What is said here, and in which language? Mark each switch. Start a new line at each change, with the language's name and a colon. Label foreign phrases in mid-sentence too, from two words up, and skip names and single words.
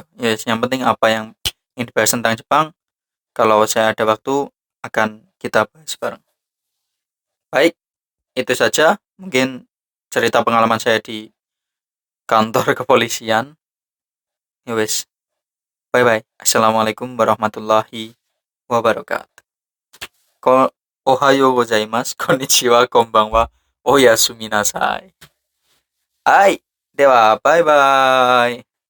Indonesian: Yes, yang penting apa yang ingin dibahas tentang Jepang, kalau saya ada waktu akan kita bahas bareng. Baik, itu saja mungkin cerita pengalaman saya di kantor kepolisian.
Javanese: Ya wes,
English: bye bye.
Arabic: السلام عليكم ورحمة الله وبركاته.
Japanese: コ おはようございます、こんにちは、こんばんは、おやすみなさい. はい、では,
English: bye bye.